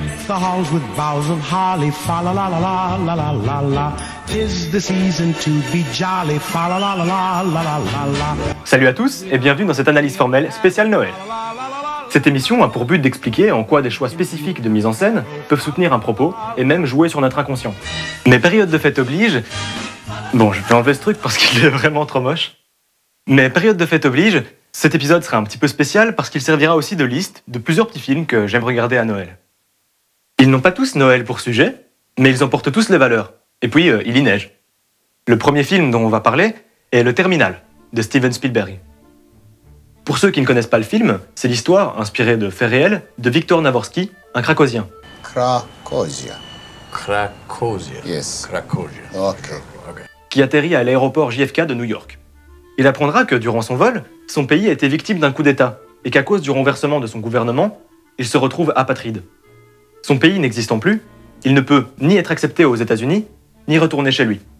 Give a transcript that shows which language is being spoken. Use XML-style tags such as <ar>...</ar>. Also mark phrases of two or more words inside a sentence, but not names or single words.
<en>the halls with boughs of holly. Fa la la la la la la la la. 'Tis the season to be jolly. Fa la la la la la la la.</en> <fr>Salut à tous et bienvenue dans cette analyse formelle spéciale Noël. Cette émission a pour but d'expliquer en quoi des choix spécifiques de mise en scène peuvent soutenir un propos et même jouer sur notre inconscient. Mais période de fête oblige... Bon, je vais enlever ce truc parce qu'il est vraiment trop moche. Mais période de fête oblige, cet épisode sera un petit peu spécial parce qu'il servira aussi de liste de plusieurs petits films que j'aime regarder à Noël. Ils n'ont pas tous Noël pour sujet, mais ils en portent tous les valeurs. Et puis, il y neige. Le premier film dont on va parler est Le Terminal, de Steven Spielberg. Pour ceux qui ne connaissent pas le film, c'est l'histoire, inspirée de faits réels, de Victor Navorski, un Cracosien. Krakozia. Krakozia. Yes. Krakozia. Okay. Qui atterrit à l'aéroport JFK de New York. Il apprendra que durant son vol, son pays a été victime d'un coup d'État et qu'à cause du renversement de son gouvernement, il se retrouve apatride. Son pays n'existant plus, il ne peut ni être accepté aux États-Unis, ni retourner chez lui.</fr>